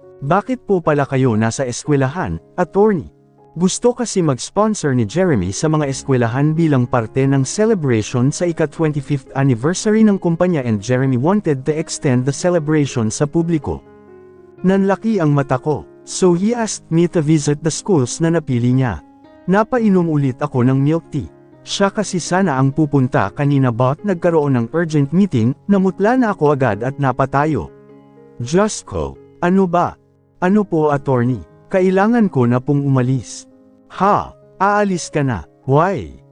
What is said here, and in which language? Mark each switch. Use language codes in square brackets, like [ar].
[tl] Bakit po pala kayo nasa eskwelahan, attorney? Gusto kasi mag-sponsor ni Jeremy sa mga eskwelahan bilang parte ng celebration sa ika-25th anniversary ng kumpanya [en] and Jeremy wanted to extend the celebration [tl] sa publiko. Nanlaki ang mata ko. [en] So he asked me to visit the schools [tl] na napili niya. Napainom ulit ako ng milk tea. Siya kasi sana ang pupunta kanina but nagkaroon ng [en] urgent meeting, [tl] namutla na ako agad at napatayo. Jusko, ano ba? Ano po attorney? Kailangan ko na pong umalis. Aalis ka na. [en] Why?